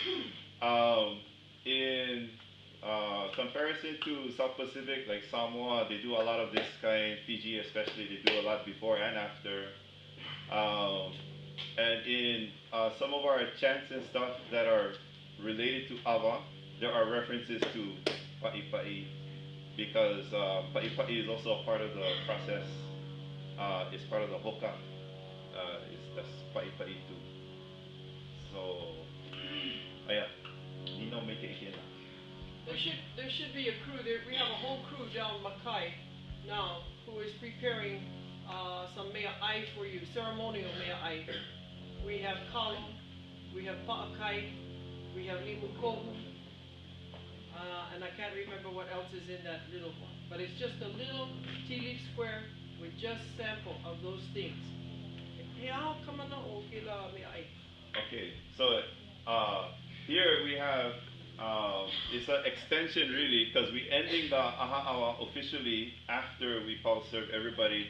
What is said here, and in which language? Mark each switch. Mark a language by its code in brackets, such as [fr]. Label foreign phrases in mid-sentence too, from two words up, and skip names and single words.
[en] In comparison to South Pacific, like Samoa, they do a lot of this kind. Fiji, especially, they do a lot before and after. Um, and in some of our chants and stuff that are related to Awa, there are references to pa'i pa'i because pa'i pa'i is also a part of the process. It's part of the hoka. That's pa'i pa'i too. So, yeah, Nino make it again. There should be a crew there. We have a whole crew down Makai now who is preparing some [haw] mea ai [en] for you, ceremonial [haw] mea ai. [en] We have kalo, we have pa'akai, we have limukohu, and I can't remember what else is in that little one. But it's just a little tea leaf square with just sample of those things. Okay, so here we have it's an extension really because we ending the [haw] aha awa [en] officially after we pau serve everybody.